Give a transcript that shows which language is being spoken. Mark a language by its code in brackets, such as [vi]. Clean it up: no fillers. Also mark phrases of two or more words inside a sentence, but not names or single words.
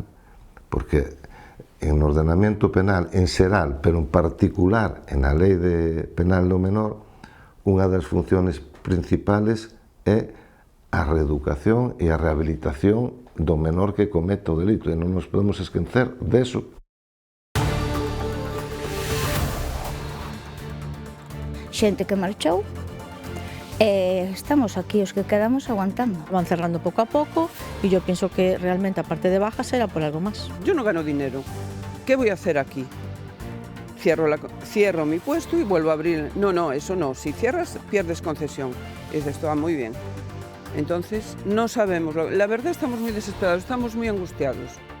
[gl] Porque en ordenamento penal en xeral, pero en particular en a lei penal do menor, unha das funciones principales é a reeducación e a rehabilitación do menor que comete o delito, e non nos podemos esquecer deso. Xente que marchou, estamos aquí os que quedamos aguantando. [es] Van cerrando [gl] pouco a pouco [es] e yo pienso que realmente a parte de baja será por algo más. Yo no gano dinero. ¿Qué voy a hacer aquí? Cierro mi puesto y vuelvo a abrir. No, eso no. Si cierras, pierdes concesión. Y dices, va muy bien. Entonces, no sabemos. La verdad, estamos muy desesperados, estamos muy angustiados.